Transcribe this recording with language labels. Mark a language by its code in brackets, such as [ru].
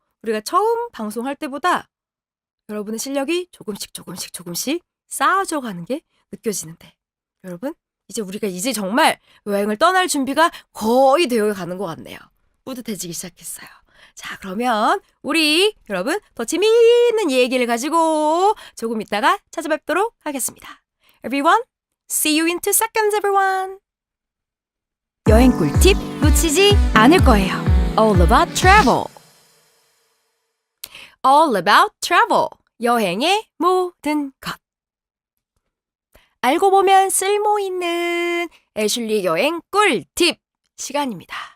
[ko] 우리가 처음 방송할 때보다 여러분의 실력이 조금씩 쌓아져 가는 게 느껴지는데 여러분 이제 우리가 이제 정말 여행을 떠날 준비가 거의 되어 가는 것 같네요. 뿌듯해지기 시작했어요. 자, 그러면 우리 여러분 더 재미있는 얘기를 가지고 조금 있다가 찾아뵙도록 하겠습니다. [en] Everyone, see you in 2 seconds, everyone. [ko] 여행 꿀팁 놓치지 않을 거예요. [en] All about travel. All about travel. [ko] 여행의 모든 것. 알고 보면 쓸모있는 애슐리 여행 꿀팁 시간입니다.